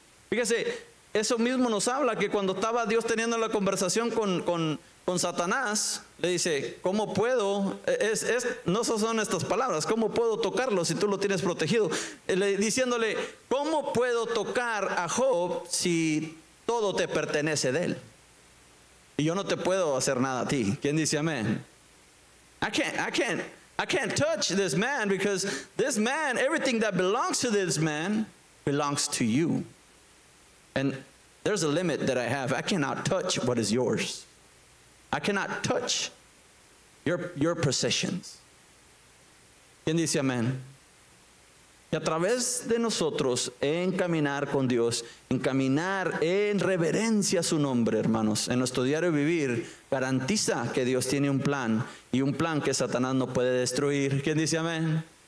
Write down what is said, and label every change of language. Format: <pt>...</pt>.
<es>Fíjese, eso mismo nos habla que cuando estaba Dios teniendo la conversación con Satanás, le dice, ¿cómo puedo? No son estas palabras, ¿cómo puedo tocarlo si tú lo tienes protegido? Diciéndole, ¿cómo puedo tocar a Job si todo te pertenece de él? Y yo no te puedo hacer nada a ti. ¿Quién dice amén?</es> <en>I can't touch this man because this man, everything that belongs to this man belongs to you. And there's a limit that I have. I cannot touch what is yours. I cannot touch your possessions.</en> <es>¿Quién dice amén? Y a través de nosotros, en caminar con Dios, en caminar en reverencia a su nombre, hermanos, en nuestro diario vivir, garantiza que Dios tiene un plan, y un plan que Satanás no puede destruir. ¿Quién dice amén?</es>